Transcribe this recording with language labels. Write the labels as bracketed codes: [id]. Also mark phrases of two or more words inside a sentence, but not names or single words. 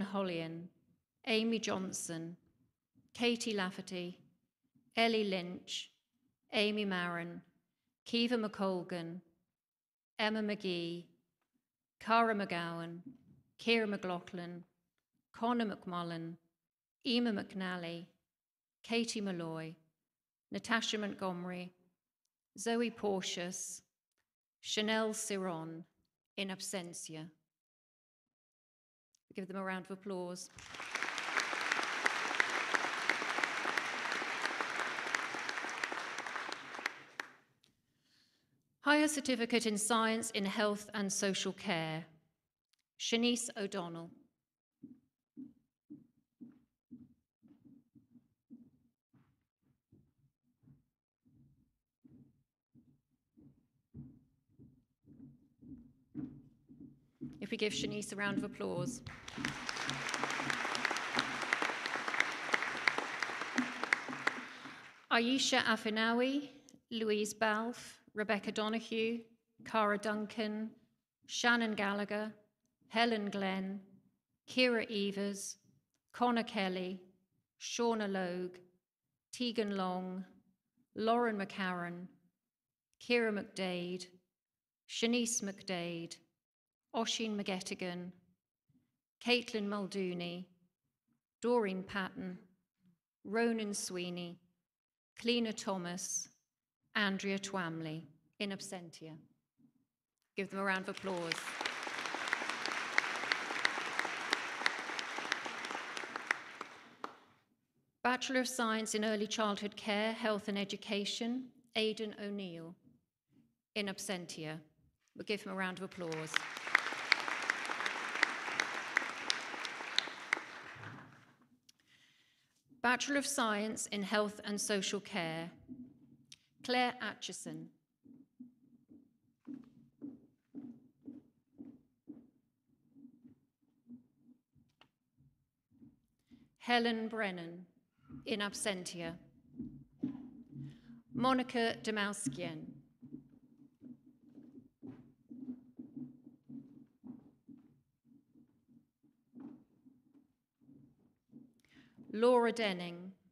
[en] Hollian, Amy Johnson, Katie Lafferty, Ellie Lynch, Amy Marin, Kiva McColgan, Emma McGee, Cara McGowan, Ciara McLaughlin, Conor McMullen, Emma McNally, Katie Malloy, Natasha Montgomery, Zoe Porteous, Chanel Ciron, in absentia. Give them a round of applause. Higher Certificate in Science in Health and Social Care, Shanice O'Donnell. If we give Shanice a round of applause. Aisha Afinawi, Louise Balfe, Rebecca Donoghue, Cara Duncan, Shannon Gallagher, Helen Glenn, Ciara Evers, Connor Kelly, Shauna Logue, Tegan Long, Lauren McCarran, Ciara McDade, Shanice McDade, Oisin McGettigan, Caitlin Muldooney, Doreen Patton, Ronan Sweeney, Cleena Thomas, Andrea Twamley, in absentia. Give them a round of applause. Bachelor of Science in Early Childhood Care, Health and Education, Aidan O'Neill, in absentia. We'll give him a round of applause. Bachelor of Science in Health and Social Care, Claire Atchison. Helen Brennan, in absentia. Monica Demauskien. Laura Denning.